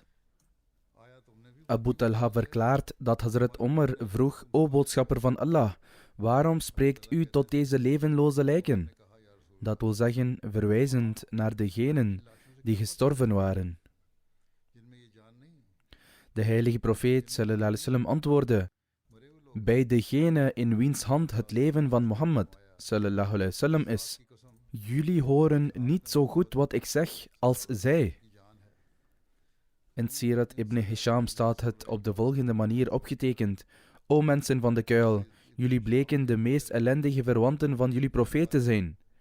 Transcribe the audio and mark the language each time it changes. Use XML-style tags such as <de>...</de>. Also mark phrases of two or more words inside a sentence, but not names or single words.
<nl>Abu Talha verklaart dat Hazrat Omar vroeg: O boodschapper van Allah, waarom spreekt u tot deze levenloze lijken? Dat wil zeggen, verwijzend naar degenen die gestorven waren. De heilige profeet</nl> <ar>صلى الله عليه وسلم</ar> <nl>antwoordde: bij degene in wiens hand het leven van Mohammed</nl> <ar>صلى الله عليه وسلم</ar> <nl>is. Jullie horen niet zo goed wat ik zeg als zij. In Sirat ibn Hisham staat het op de volgende manier opgetekend: O mensen van de kuil, jullie bleken de meest ellendige verwanten van jullie profeet te zijn.</nl>